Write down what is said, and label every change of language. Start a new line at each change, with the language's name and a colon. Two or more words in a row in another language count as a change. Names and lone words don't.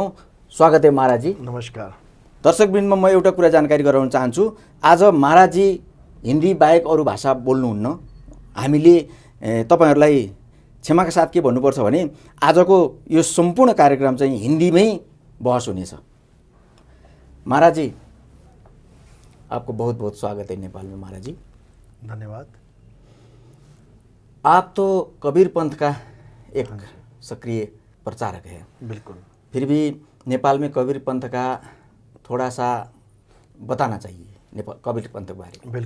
Hindi: स्वागत है महाराजजी। नमस्कार।
Nepali: दर्शकवृन्दमा म एउटा कुरा जानकारी गराउन चाहन्छु। आज महाराजजी हिन्दी बाहेक अरू भाषा बोल्नुहुन्न। हामीले तपाईहरुलाई क्षमाका साथ के भन्नुपर्छ भने आजको यो सम्पूर्ण कार्यक्रम चाहिँ हिन्दीमै बहस हुनेछ।
Hindi: महाराज जी, आपको बहुत बहुत स्वागत है नेपाल में। महाराज जी धन्यवाद। आप तो कबीर पंथ का एक सक्रिय प्रचारक है। बिल्कुल। फिर भी नेपाल में कबीर पंथ का थोड़ा सा बताना चाहिए, कबीर पंथ के बारे में।